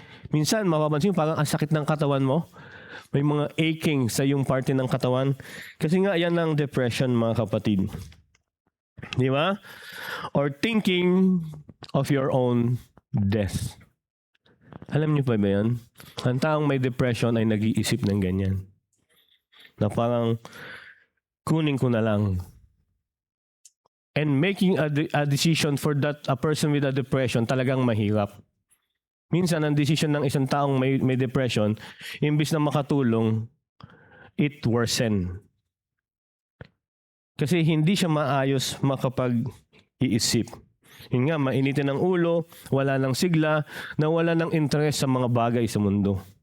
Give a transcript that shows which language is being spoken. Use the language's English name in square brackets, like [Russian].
[Filipino] Minsan, mapapansin parang ang sakit ng katawan mo. May mga aching sa yung parte ng katawan. Kasi nga, yan ang depression, mga kapatid. Di ba? [English] Or thinking of your own death. [Filipino] Alam niyo pa ba yan? Ang taong may depression ay nag-iisip ng ganyan. Na parang, kunin ko na lang. [English] And making a decision for a person with a depression [Filipino] talagang mahirap. Minsan, ang decision ng isang taong may depression, imbis na makatulong, [English] it worsen. [Filipino] Kasi hindi siya maayos makapag-iisip. Yun nga, mainitin ang ulo, wala ng sigla, nawala ng interest sa mga bagay sa mundo.